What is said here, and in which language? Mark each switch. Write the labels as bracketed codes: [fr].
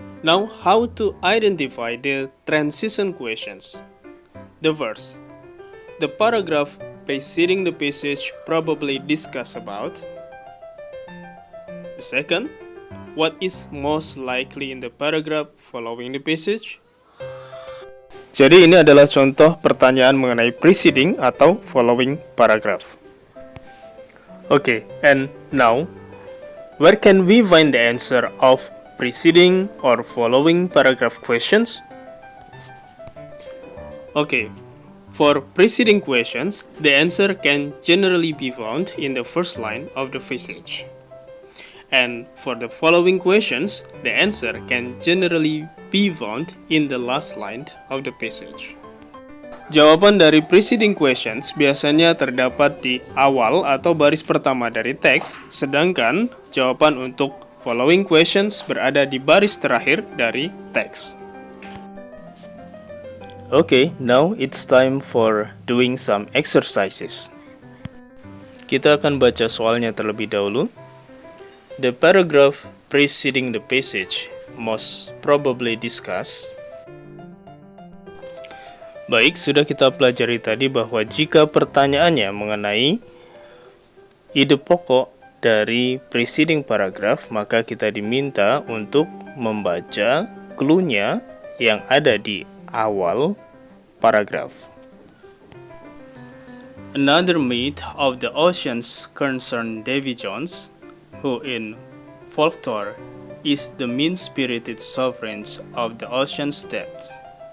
[en] Now, how to identify the transition questions? The first, the paragraph preceding the passage probably discuss about. The second, what is most likely in the paragraph following the passage? [id] Jadi ini adalah contoh pertanyaan mengenai preceding atau following paragraph. [en] Okay, and now, where can we find the answer of preceding or following paragraph questions? Okay, for preceding questions, the answer can generally be found in the first line of the passage. And for the following questions, the answer can generally be found in the last line of the passage. [id] Jawaban dari preceding questions biasanya terdapat di awal atau baris pertama dari teks, sedangkan jawaban untuk following questions berada di baris terakhir dari teks. [en] Okay, now it's time for doing some exercises. [id] Kita akan baca soalnya terlebih dahulu. [en] The paragraph preceding the passage most probably discuss. [id] Baik, sudah kita pelajari tadi bahwa jika pertanyaannya mengenai ide pokok dari preceding paragraph, maka kita diminta untuk membaca clue-nya yang ada di awal paragraf. [en] Another myth of the oceans concerned Davy Jones, who in folklore is the mean-spirited sovereigns of the ocean's depths.